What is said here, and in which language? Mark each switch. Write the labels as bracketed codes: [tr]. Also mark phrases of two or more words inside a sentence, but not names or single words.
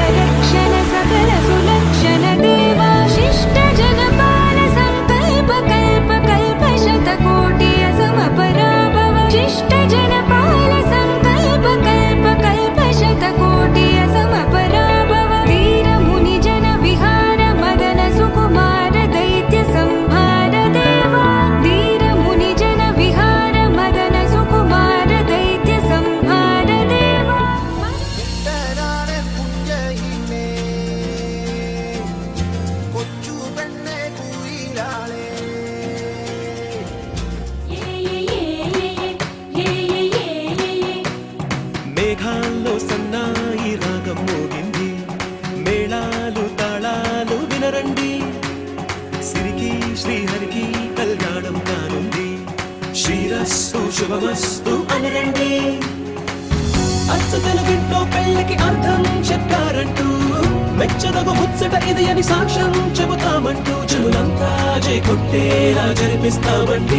[sa] रक्षण सकल सुलक्षण देवा शिष्ट जनपाल संकल्प कल्प कल्प शतकोटि असमपराभव शिष्ट जनपाल संकल्प कल्प कल्प शतकोटि असमपराभव धीर मुनि जन विहार मदन सुकुमार दैत्य संहार देवा धीर मुनि जन विहार मदन सुकुमार दैत्य संहार देवा [ml] തരാനെ പുഞ്ചയിലേ കൊച്ചു പെണ്ണെ കുയിലാളേ [te] మేఘాల్లో సన్నాయి రాగం మోగింది మేళాలు తాళాలు వినరండి సిరికి శ్రీహరికి కళ్యాణం కానుంది శ్రీరస్సు శుభమస్తు అనరండి అచ్చ తెలుగింట్లో పెళ్లికి అర్థం చెప్పారంటూ మెచ్చదగు ముచ్చట ఇది అని సాక్ష్యం చెబుతామంటూ జనులంతా జై కొట్టేలా జరిపిస్తామండి